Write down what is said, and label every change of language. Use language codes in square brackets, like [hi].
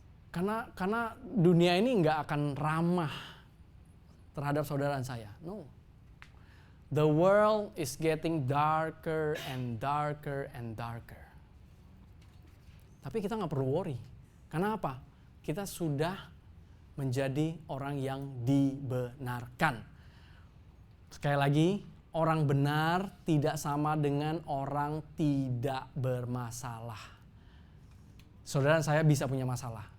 [id] Karena dunia ini nggak akan ramah terhadap saudara dan saya. [en] No. The world is getting darker and darker and darker. [id] Tapi kita nggak perlu worry. Karena apa? Kita sudah menjadi orang yang dibenarkan. Sekali lagi, orang benar tidak sama dengan orang tidak bermasalah. Saudara dan saya bisa punya masalah.